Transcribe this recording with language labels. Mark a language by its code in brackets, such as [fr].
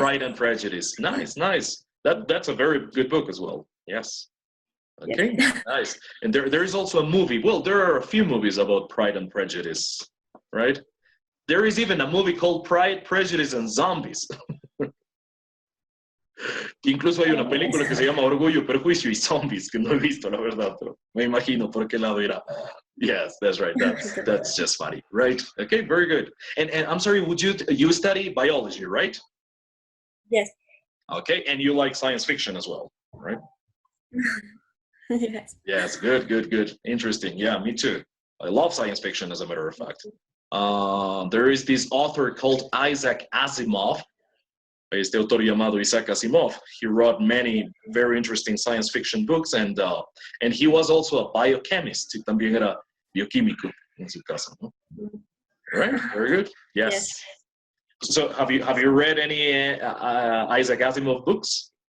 [en] Pride and Prejudice. Nice, nice. That's a very good book as well. Yes. Okay, Yes. nice. And there is also a movie. Well, there are a few movies about Pride and Prejudice, right? There is even a movie called Pride, Prejudice and Zombies. [es] Incluso hay una película que se llama Orgullo, Prejuicio y Zombies, que no he visto, la verdad, pero me imagino por qué lado irá. [en] Yes, that's right. That's just funny, right? Okay, very good. And I'm sorry, you study biology, right? Yes. Okay, and you like science fiction as well, right? Yes. Yes, good, good, good. Interesting. Yeah, me too. I love science fiction, as a matter of fact. There is this author called Isaac Asimov. [es] Este autor llamado Isaac Asimov. [en] He wrote many very interesting science fiction books, and he was also a biochemist. [es] Y también era bioquímico en su casa, ¿no? [en] Right? Very good. Yes. So, have you read any Isaac Asimov books?